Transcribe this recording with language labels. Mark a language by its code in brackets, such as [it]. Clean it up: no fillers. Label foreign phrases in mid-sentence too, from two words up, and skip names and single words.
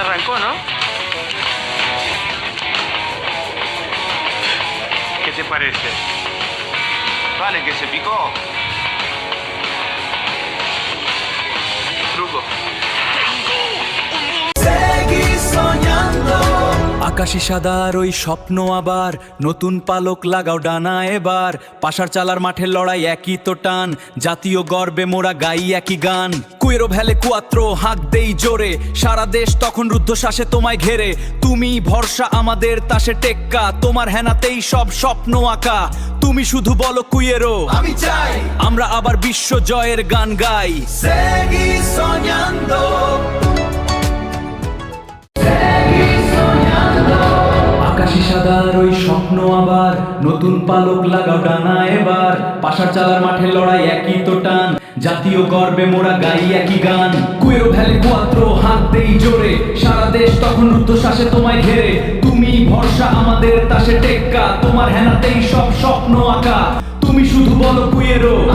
[es] dicono? ¿Qué te parece? Vale, que se picó. Truco. [bn] আকাশি সাদার ওই স্বপ্ন আবার নতুন পালক লাগাও ডানা এবার পাশার চালার মাঠের লড়াই একই তো টান জাতীয় গর্বে মোরা গাই একই গান [es] quiero vale cuatro [bn] হাঁক দেই জোরে সারা দেশ তখন রুদ্ধশ্বাসে তোমায় ঘেরে তুমি ভরসা আমাদের তাসে টেক্কা তোমার হেনাতেই সব স্বপ্ন আঁকা তুমি শুধু বলো কুয়েরো আমি চাই আমরা আবার বিশ্ব জয়ের গান গাই [es] seguir soñando. [bn] আকাশি সাদার ওই স্বপ্ন আবার নতুন পালক লাগাও ডানা এবার পাশার চালার মাঠে লড়াই একই তো টান জাতীয় গর্বে মোরা গাই একই গান [es] quiero vale cuatro [bn] হাত দেই জোরে সারা দেশ তখন রুদ্ধশ্বাসে তোমায় ঘেরে তুমি ভরসা আমাদের তাসে টেক্কা তোমার হেনাতেই সব স্বপ্ন আঁকা তুমি শুধু বলো কুয়েরো